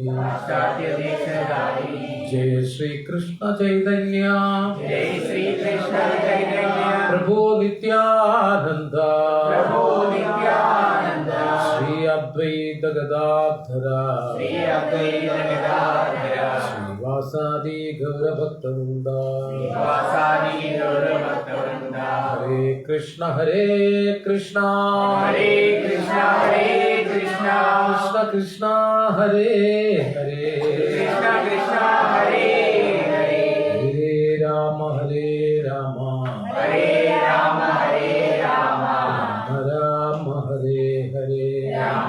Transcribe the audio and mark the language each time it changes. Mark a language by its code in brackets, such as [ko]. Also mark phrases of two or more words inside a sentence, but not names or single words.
[sa] जय श्रीकृष्ण चैतन्य प्रभो नित्यानन्द श्री अद्वैत गदाधर श्रीवासादि गौरभक्तवृन्द. हरे कृष्ण हरे कृष्ण कृष्ण कृष्ण हरे हरे हरे राम राम राम हरे हरे